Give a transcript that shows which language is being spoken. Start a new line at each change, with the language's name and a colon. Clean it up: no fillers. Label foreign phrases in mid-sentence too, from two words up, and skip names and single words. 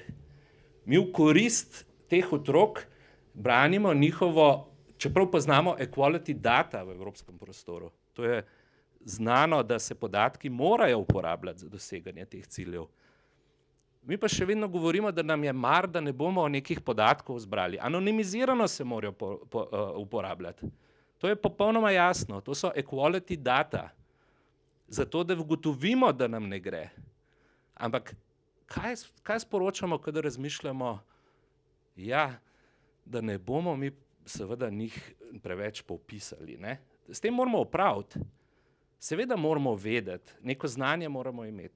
Slovenian: Mi v korist teh otrok branimo njihovo, čeprav poznamo
English: equality data
Slovenian: v evropskem prostoru. To je znano, da se podatki morajo uporabljati za doseganje teh ciljev. Mi pa še vedno govorimo, da nam je mar, da ne bomo nekih podatkov zbrali. Anonimizirano se morajo uporabljati. To je popolnoma jasno. To so
English: equality data.
Slovenian: Zato, da ugotovimo, da nam ne gre. Ampak kaj sporočamo, kadar razmišljamo, da ne bomo mi seveda njih preveč popisali, ne? S tem moramo opraviti. Seveda moramo vedeti, neko znanje moramo imeti.